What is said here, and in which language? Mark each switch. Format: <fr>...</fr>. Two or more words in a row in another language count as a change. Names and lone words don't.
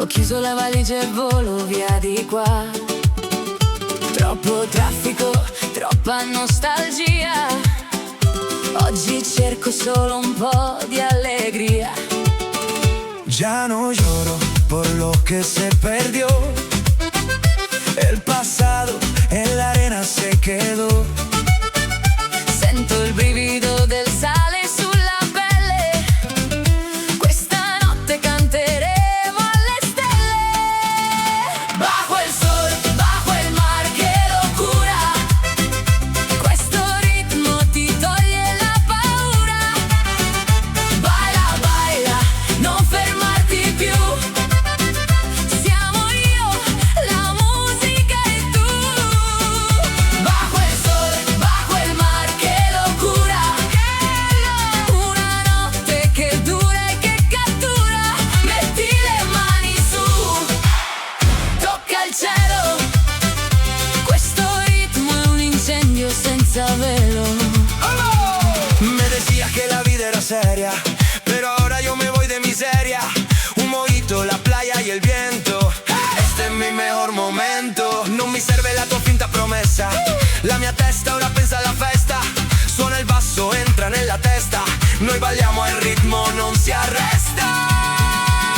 <it>Butto la valigia e volo via di qua. Troppo traffico, troppa nostalgia. Oggi cerco solo un po' di allegria.</it> <es>Ya no lloro por lo que se perdió. El pasado en la arena se quedó.</es> <it>Sento il brivido del sale sulla pelle. Questa notte canteremo alle stelle.</it> <es>Bajo el sol, bajo el mar, che locura.</es> <it>Questo ritmo ti toglie la paura.</it> <es>Baila, baila,</es> <it>non fermarti più. Siamo io, la musica e tu.</it> <es>Bajo el sol, bajo el mar, che locura.</es> <it>Una notte che dura e che cattura. Metti le mani su, tocca il cielo. Questo ritmo è un incendio senza velo.</it> <es>Me decía que la vida era seria, pero ahora yo me voy de miseria. Un mojito, la playa y el viento. Este es mi mejor momento.</es> <it>Non mi serve la tua finta promessa. La mia testa ora pensa alla festa. Suona il basso, entra nella testa. Noi balliamo e il ritmo non si arresta.</it>